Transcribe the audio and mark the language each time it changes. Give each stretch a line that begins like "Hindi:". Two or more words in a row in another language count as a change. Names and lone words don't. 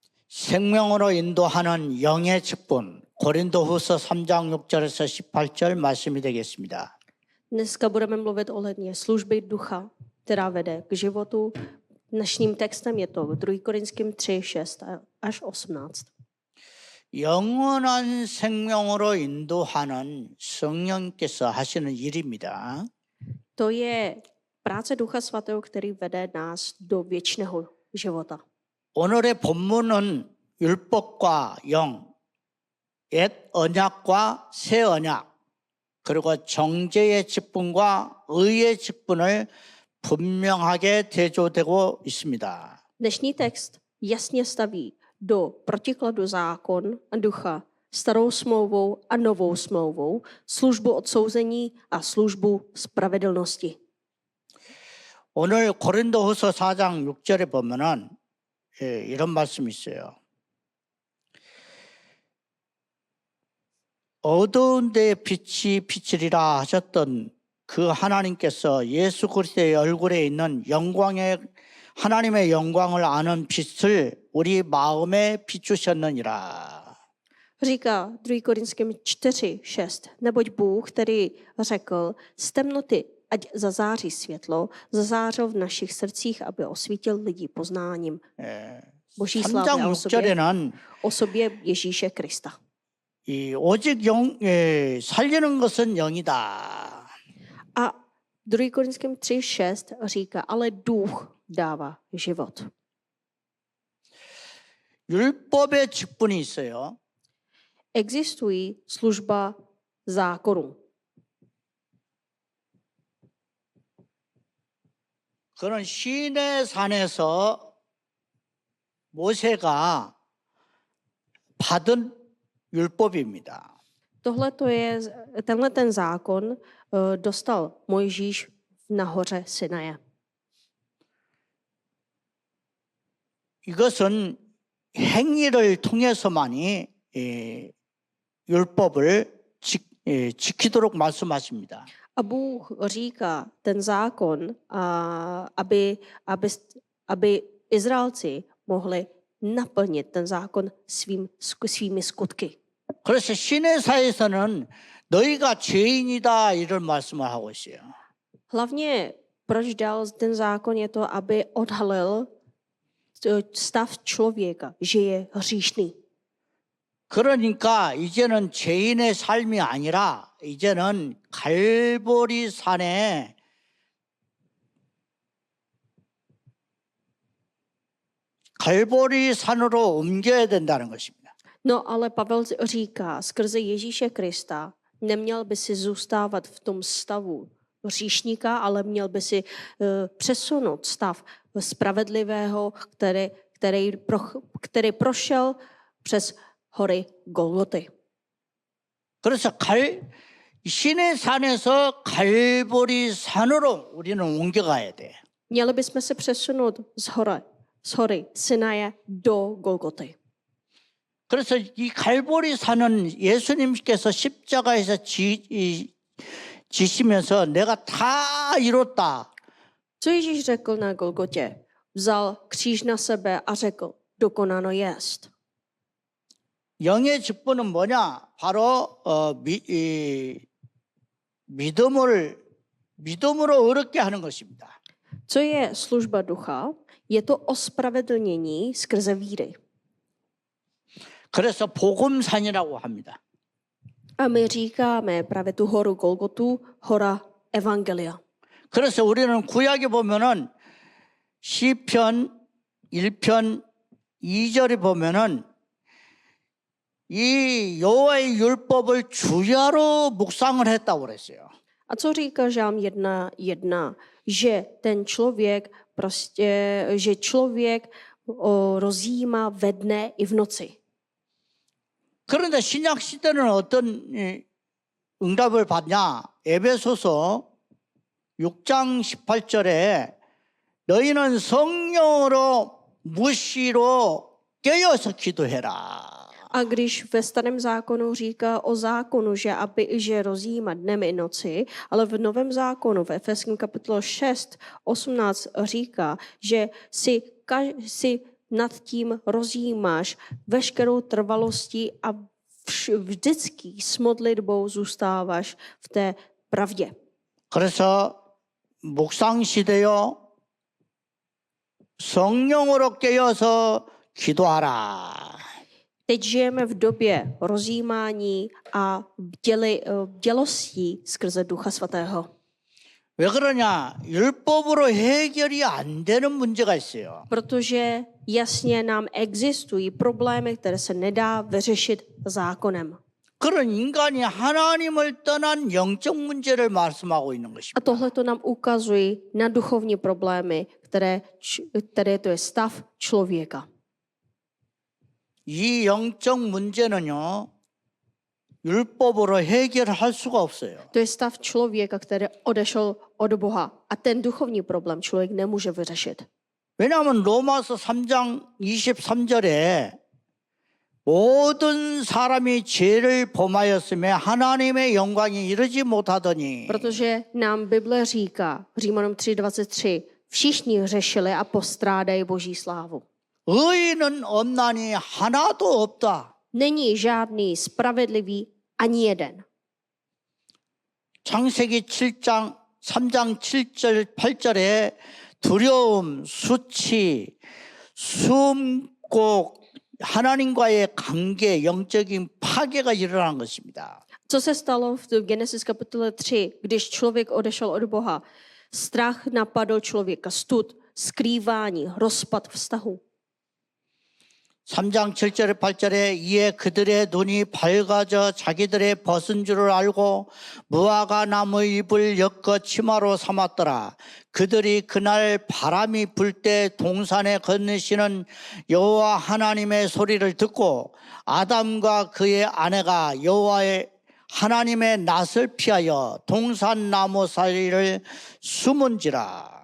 Korean: 생명으로 인도하는 영의 직분, 고린도후서 3장 6절에서 18절 말씀이 되겠습니다.
Czech: Dneska budeme mluvit ohledně služby ducha, která vede k životu. Dnešním textem je to 2. Korinským 3, 6 až 18.
Korean: 영원한 생명으로 인도하는 성령께서 하시는 일입니다.
Czech: To je práce Ducha Svatého, který vede nás do věčného života.
Korean: 오늘의 본문은 율법과 영, 옛 언약과 새 언약, 그리고 정죄의 직분과 의의 직분을 분명하게 대조되고 있습니다.
Czech: Dnešní text jasně staví do protikladu zákon a ducha, starou smlouvou a novou smlouvou, službu odsouzení a službu spravedlnosti.
Korean: 오늘 고린도후서 4장 6절에 보면은 이런 말씀이 있어요. 어두운 데에 빛이 비치리라 하셨던 그 하나님께서 예수 그리스도의 얼굴에 있는 하나님의 영광을 아는 빛을 우리 마음에 비추셨느니라.
Czech: Říká 2. Korinským 4, 6. Neboť Bůh, který řekl, z temnoty ať zazáří světlo, zazářil v našich srdcích, aby osvítil lidi poznáním Boží slávy
Korean: 3장
Czech: a
Korean: 6절에는
Czech: osobě Ježíše Krista.
Korean: 오직 살리는 것은 영이다.
Czech: A 2. Korinským 3, 6 říká, ale duch dává život.
Korean: 율법의 직분이 있어요.
Czech: Existují služba zákonu.
Korean: 그런 시내 산에서 모세가 받은 율법입니다.
Czech: Tenhle ten zákon dostal Mojžíš nahoře Sinaje.
Korean: 이것은 행위를 통해서만이 율법을 지키도록 말씀하십니다.
Czech: A Bůh říká ten zákon, aby Izraelci mohli naplnit ten zákon svými skutky.
Korean: 그래서 시내사에서는 너희가 죄인이다 이런 말씀을 하고 있어요.
Czech: Hlavně proč dal ten zákon je to, aby odhalil stav člověka, že je hříšný.
Korean: 그러니까 이제는 죄인의 삶이 아니라 이제는 갈보리 산으로 옮겨야 된다는 것입니다.
Czech: No ale Pavel říká, skrze Ježíše Krista neměl by si zůstávat v tom stavu hříšníka, ale měl by si přesunout stav spravedlivého, který prošel přes hory Golgoty.
Korean: 그래서 신의 산에서 갈보리 산으로 우리는 옮겨가야 돼.
Czech: Měli bychom se přesunout z hory Sinaje do Golgoty.
Korean: 그래서 이 갈보리 산은 예수님께서 십자가에서 지시면서 내가 다 이뤘다.
Czech: Co Ježíš řekl na Golgotě? Vzal kříž na sebe a řekl, dokonáno jest.
Korean: 영의 직분은 뭐냐? 바로 믿음으로 의롭게 하는 것입니다.
Czech: Co je služba ducha? Je to ospravedlnění skrze víry.
Korean: 그래서 복음산이라고 합니다.
Czech: A my říkáme právě tu horu Golgotu, hora Evangelia.
Korean: 그래서 우리는 구약에 보면은 시편 1편 2절에 보면은 이 여호와의 율법을 주야로 묵상을 했다고 그랬어요.
Czech: A co říká Žálm 1:1? Že ten člověk že člověk rozjímá ve dne i v noci.
Korean: 그런데 신약 시대는 어떤 응답을 받냐? 에베소서 6장 18절에 너희는 성령으로 무시로 깨어서 기도해라.
Czech: A když ve starém zákonu říká o zákonu, že rozjímá dnem i noci, ale v novém zákonu, v Efeským kapitole 6, 18 říká, že si nad tím rozjímáš veškerou trvalostí a vždycky s modlitbou zůstáváš v té pravdě.
Korean: 그래서 묵상시되어 성령으로 깨어서 기도하라.
Czech: Teď žijeme v době rozjímání a bdělostí skrze Ducha Svatého.
Korean: 왜 그러냐? 율법으로 해결이 안 되는 문제가 있어요.
Czech: Protože jasně nám existují problémy, které se nedá vyřešit zákonem.
Korean: 그런 인간이 하나님을 떠난 영적 문제를 말씀하고 있는
Czech: A
Korean: 것입니다.
Czech: tohle to nám ukazuje na duchovní problémy, které to je stav člověka.
Korean: 이 영적 문제는요, 율법으로 해결할 수가 없어요.
Czech: To je stav člověka, který odešel od Boha. A ten duchovní problém člověk nemůže vyřešit.
Korean: 왜냐하면 로마서 3장 23절에 모든 사람이 죄를 범하였으며 하나님의 영광이 이르지 못하더니
Czech: Protože nám Bible říká, Římanům 3:23, všichni hřešili a postrádají Boží slávu.
Korean: 의인은 없나니 하나도 없다.
Czech: Není žádný spravedlivý ani jeden.
Korean: 창세기 3장 7절 8절에 두려움, 수치, 숨고 하나님과의 관계, 영적인 파괴가 일어난 것입니다.
Czech: Co se stalo v Genesis kapitole 3, když člověk odešel od Boha? Strach napadl člověka, stud, skrývání, rozpad vztahu.
Korean: 3장 7절에 8절에 이에 그들의 눈이 밝아져 자기들의 벗은 줄을 알고 무화과 나무 잎을 엮어 치마로 삼았더라. 그들이 그날 바람이 불 때 동산에 건너시는 여호와 하나님의 소리를 듣고 아담과 그의 아내가 여호와의 하나님의 낯을 피하여 동산 나무 사이를 숨은지라.